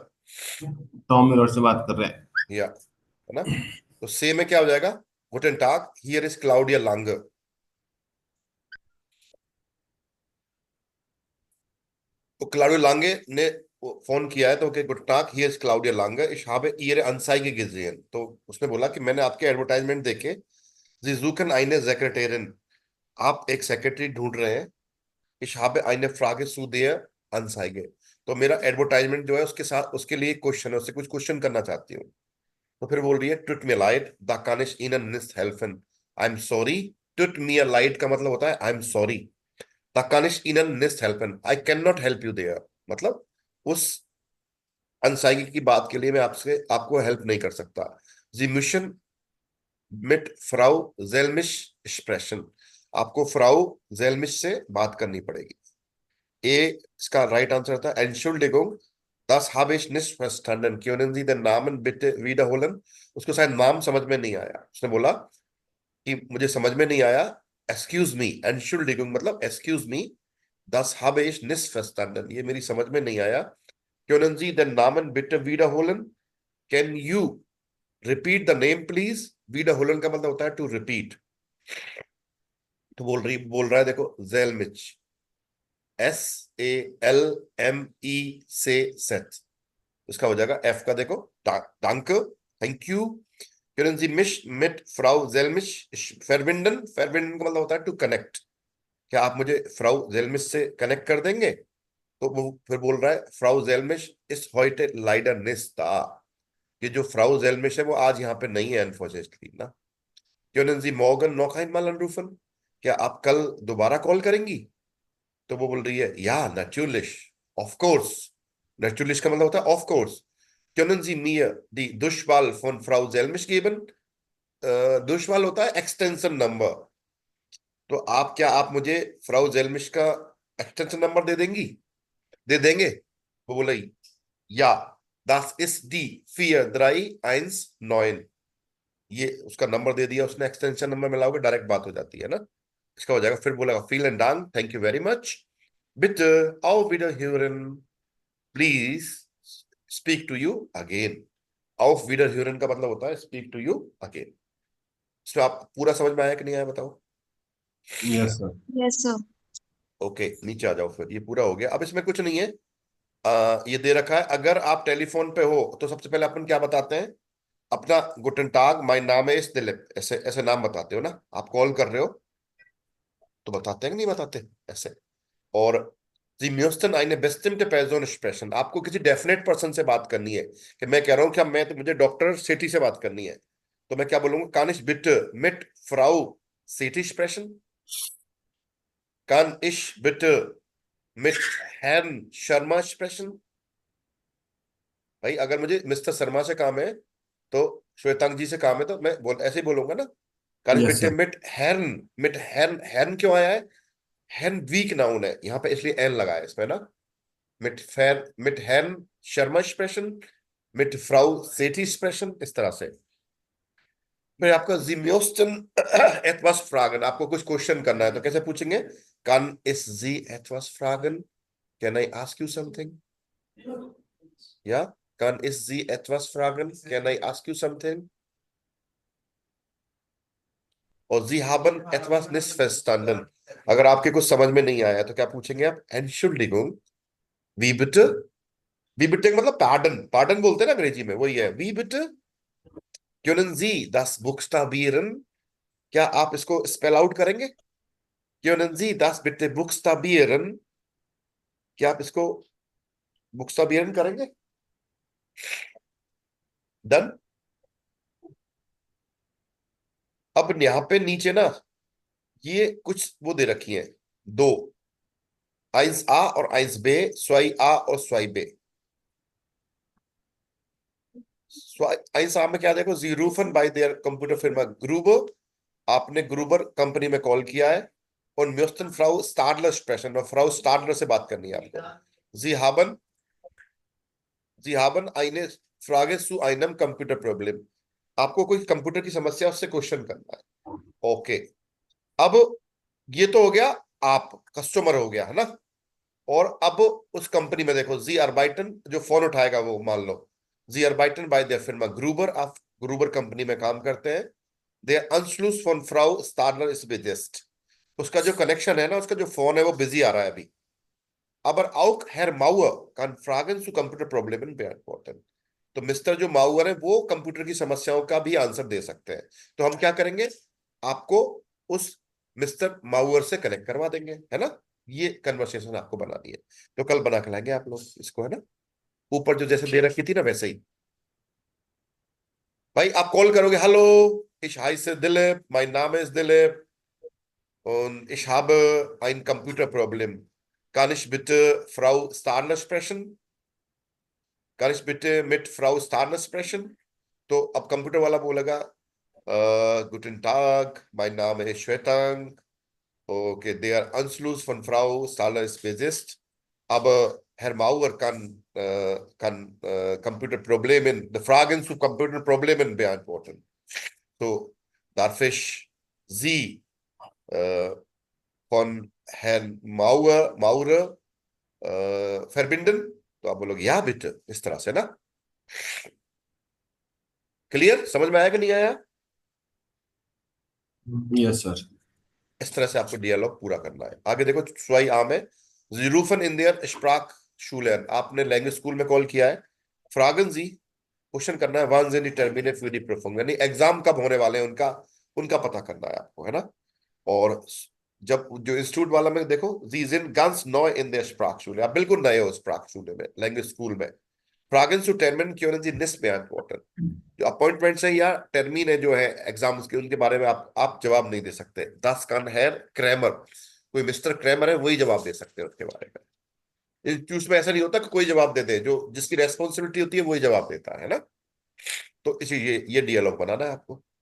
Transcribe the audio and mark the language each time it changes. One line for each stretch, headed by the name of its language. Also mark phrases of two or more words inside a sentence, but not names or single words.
Hindi: टॉम मिलर से बात कर रहे हैं। या है ना? तो से में क्या हो जाएगा?
German: Guten Tag, hier ist Claudia Langer.
Hindi: तो क्लाउडिया लांगे ने फोन किया है तो ओके,
German: Guten Tag, hier ist Claudia Langer, ich habe ihre Anzeige gesehen।
Hindi: तो उसने बोला कि मैंने आपके एडवर्टाइजमेंट देखे,
German: Sie suchen eine Sekretärin,
Hindi: आप एक सेक्रेटरी ढूंढ रहे हैं।
German: Ich habe eine Frage zu der Anzeige,
Hindi: तो मेरा एडवर्टाइजमेंट जो है उसके साथ उसके लिए क्वेश्चन है, उससे कुछ क्वेश्चन करना चाहती हूँ। तो फिर बोल रही है
German: tut mir leid, da kann ich Ihnen nicht helfen,
English: I'm sorry।
German: tut mir leid
Hindi: का मतलब होता है
English: I'm sorry,
German: da kann ich Ihnen nicht helfen,
English: I cannot help you there।
Hindi: मतलब उस अनसाइगी की बात के लिए मैं आपसे आपको हेल्प नहीं कर सकता।
German: Sie müssen mit Frau Selmisch sprechen,
Hindi: आपको फ्राउ जेलमिश से बात करनी पड़ेगी। ए इसका
English: right answer
Hindi: था
German: Entschuldigung, das habe ich nicht verstanden, können Sie den Namen bitte wiederholen।
Hindi: उसको शायद नाम समझ में नहीं आया, उसने बोला कि मुझे समझ में नहीं आया।
English: Excuse me, Entschuldigung मतलब excuse me,
German: das habe ich nicht verstanden,
Hindi: ये मेरी समझ में नहीं आया।
German: können Sie den Namen bitte wiederholen,
English: can you repeat the name please।
Hindi: wiederholen का मतलब होता है
English: to repeat।
Hindi: तो बोल रहा है देखो, जेलमिच, SALME से सेट, उसका हो जाएगा एफ का देखो danke,
English: thank you.
German: können Sie mich mit Frau Selmisch verbinden,
Hindi: verbinden का मतलब होता है
English: to connect,
Hindi: क्या आप मुझे फ्राउ जेलमिश से कनेक्ट कर देंगे? तो वो फिर बोल रहा है फ्राउ जेलमिश इस
German: heute leider nicht da,
Hindi: ये जो फ्राउ जेलमिश है वो आज यहाँ पे नहीं है अनफॉर्चुनेटली ना।
German: können Sie morgen noch einmal anrufen,
Hindi: क्या आप कल दोबारा कॉल करेंगी? तो वो बोल रही है या natürlich,
English: of course।
Hindi: natürlich का मतलब होता है
English: of course.
German: können Sie mir die Durchwahl von Frau Selmisch geben,
Hindi: Durchwahl होता है
English: extension number,
Hindi: तो आप मुझे फ्राउ जेलमिश का
English: extension number
Hindi: दे देंगी, दे देंगे? वो बोला या,
German: das ist die 4319,
Hindi: ये उसका नंबर दे दिया उसने,
English: extension number
Hindi: मिलाओगे डायरेक्ट बात हो जाती है ना। इसका हो जाएगा, फिर बोलेगा
German: vielen Dank,
English: thank you very much,
German: bitte auf Wiederhören,
English: please speak to you again.
German: auf Wiederhören
Hindi: का मतलब होता है
English: speak to you again.
Hindi: इसमें आप पूरा समझ में आया कि नहीं आया बताओ?
English: yes sir. yes sir.
Hindi: ओके, नीचे आ जाओ, फिर ये पूरा हो गया। अब इसमें कुछ नहीं है, ये दे रखा है अगर आप टेलीफोन पे हो तो सबसे पहले अपन क्या बताते हैं, अपना
German: Guten Tag,
Hindi: माय नाम है इस दिलीप, ऐसे ऐसे नाम बताते हो ना। आप कॉल कर रहे हो तो बताते हैं कि नहीं बताते ऐसे।
German: और Sie müssten eine bestimmte Person sprechen,
Hindi: आपको किसी
English: definite person
Hindi: से बात करनी है, कि मैं कह रहा हूं कि मैं तो मुझे डॉक्टर सेठी से बात करनी है, तो मैं क्या बोलूंगा,
German: kann ich bitte mit Frau Sethi sprechen, kann ich bitte mit Herrn शर्मा sprechen।
Hindi: भाई अगर मुझे मिस्टर शर्मा से काम है तो श्वेतांग जी से काम है तो मैं ऐसे ही बोलूंगा ना,
German: kann ich
English: यस
German: bitte
English: सर।
German: mit Herrn,
Hindi: Herrn क्यों आया है? Herrn
English: weak noun
Hindi: है यहाँ पे इसलिए एन लगाया इसमें ना।
German: mit Herrn शर्मा sprechen, mit Frau Sethi sprechen,
Hindi: इस तरह से। फिर आपका
German: Sie müssten etwas fragen,
Hindi: आपको कुछ क्वेश्चन करना है तो कैसे पूछेंगे,
German: kann ich Sie etwas fragen,
English: can I ask you something,
German: या kann ich Sie etwas fragen,
English: can I ask you something।
German: और Sie haben etwas nicht verstanden,
Hindi: अगर आपके कुछ समझ में नहीं आया तो क्या पूछेंगे आप,
German: Entschuldigung, wie bitte। wie bitte
Hindi: का मतलब पार्डन, पार्डन बोलते हैं ना अंग्रेजी में, वही है
German: wie bitte। können Sie das buchstabieren,
Hindi: क्या आप इसको
English: spell out
Hindi: करेंगे,
German: können Sie das bitte buchstabieren,
Hindi: क्या आप इसको बुक्स्टाबियन करेंगे। डन। अब यहां पे नीचे ना ये कुछ वो दे रखी है, दो,
German: eins A और eins B, zwei A और zwei B।
Hindi: eins A में क्या देखो,
German: Sie rufen bei der Computerfirma Gruber
Hindi: आपने ग्रुबर कंपनी में कॉल किया है और
German: müssen Frau Stadler sprechen
Hindi: और फ्राउ स्टाडलर से बात करनी है आपको।
German: Sie haben eine Frage zu einem Computerproblem,
Hindi: आपको कोई कंप्यूटर की समस्या उससे क्वेश्चन करना है। ओके, अब ये तो हो गया, आप कस्टमर हो गया है ना। और अब उस कंपनी में देखो,
German: Sie arbeiten
Hindi: जो फोन उठाएगा वो मान लो
German: Sie arbeiten bei der Firma Gruber,
Hindi: आप ग्रुबर कंपनी में काम करते हैं।
German: Der Anschluss von Frau Stadler ist besetzt,
Hindi: उसका जो कनेक्शन है ना, उसका जो फोन है वो बिजी आ रहा है अभी।
German: Aber auch Herr Mauer kann Fragen zu Computerproblemen beantworten।
Hindi: तो मिस्टर जो माउअर है वो कंप्यूटर की समस्याओं का भी आंसर दे सकते हैं। तो हम क्या करेंगे, आपको उस मिस्टर माउअर से कनेक्ट करवा देंगे, है ना। ये कन्वर्सेशन आपको बनानी है, तो कल बना के लाएंगे आप लोग इसको, है ना। ऊपर जो जैसे दे रखी थी ना वैसे ही। भाई आप कॉल करोगे,
German: हेलो ich heiße Dilip, mein Name ist Dilip und ich habe ein Computerproblem, kann ich bitte Frau Stadler sprechen? Kann ich bitte mit Frau Stadler sprechen?
Hindi: तो अब कंप्यूटर वाला बोलेगा,
German: guten Tag, mein Name ist Shwetang. Okay, der Anschluss von Frau Stadler ist besetzt, aber Herr Mauer kann Computerproblemen, die Fragen zu Computerproblemen beantworten. So, darf ich Sie von Herrn Maurer verbinden?
Hindi: तो आप बोलोगे
German: ja bitte,
Hindi: इस तरह से ना। क्लियर, समझ में आया कि नहीं आया?
English: यस सर।
Hindi: इस तरह से आपको डियालॉग पूरा करना है। आगे देखो,
German: zwei Arme, Sie rufen in der Sprachschule an,
Hindi: आपने लैंग्वेज स्कूल में कॉल किया है।
German: Fragen Sie,
Hindi: क्वेश्चन करना है,
German: wann sind die Termine für die Prüfung,
Hindi: यानी एग्जाम कब होने वाले हैं उनका उनका पता करना है आपको, है ना। और जब जो इंस्टीट्यूट वाला में देखो, Sie sind ganz neu in der Sprachschule, आप बिल्कुल नए हो स्प्राकशूले में, लैंग्वेज स्कूल में। Fragen zu Terminen können Sie nicht beantworten, जो अपॉइंटमेंट्स है या टर्मीन है जो है एग्जाम्स के, उनके बारे में आप जवाब नहीं दे सकते।
German: das kann Herr Krämer,
Hindi: कोई मिस्टर क्रैमर है वही जवाब दे सकते हैं उसके बारे में। इंस्टीट्यूट में ऐसा नहीं होता कि कोई जवाब दे दे, जो जिसकी रेस्पॉन्सिबिलिटी होती है वही जवाब देता है ना। तो इसी ये डियलॉग बनाना है आपको।